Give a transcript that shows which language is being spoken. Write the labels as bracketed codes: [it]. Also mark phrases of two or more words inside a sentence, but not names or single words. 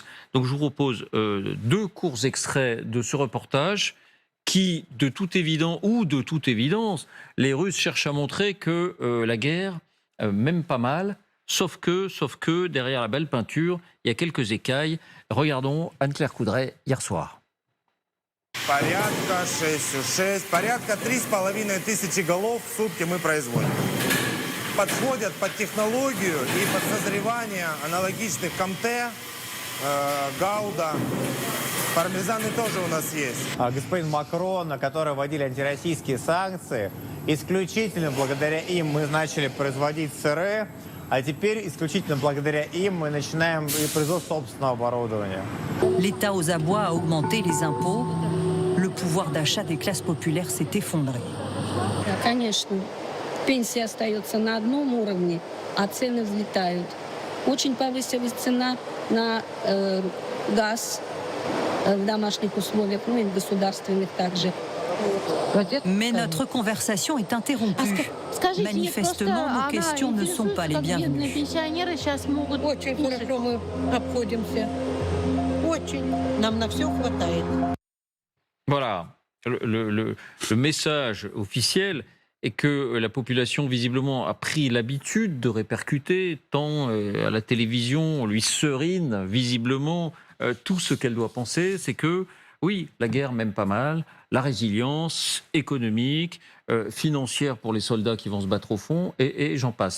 [fr] Donc je vous propose 2 courts extraits de ce reportage qui, de toute évidence, les Russes cherchent à montrer que la guerre, même pas mal, sauf que derrière la belle peinture, il y a quelques écailles. Regardons Anne-Claire Coudray hier soir. [ru] Порядка 6,6, порядка 3500 голов в сутки мы производим. Подходят под технологию и под созревание аналогичных Комте, Гауда. Пармезаны тоже у нас есть. Господин Макрон, на который вводили антироссийские санкции, исключительно благодаря им мы начали производить сыры, а теперь исключительно благодаря им мы начинаем производство собственного оборудования. [fr] L'État aux abois a augmenté les impôts. Le pouvoir d'achat des classes populaires s'est effondré. [ru] Конечно, пенсия остается на одном уровне, а цены взлетают. Очень повысилась цена на газ в домашних условиях, ну и в государственных также. [fr] Mais notre conversation est interrompue. Manifestement, nos questions ne sont pas les bienvenues. [ru] Очень хорошо мы обходимся. Очень. Нам на все хватает. [fr] Voilà, le message officiel est que la population visiblement a pris l'habitude de répercuter, tant à la télévision, on lui serine visiblement tout ce qu'elle doit penser, c'est que oui, la guerre même pas mal, la résilience économique, financière pour les soldats qui vont se battre au front, et j'en passe.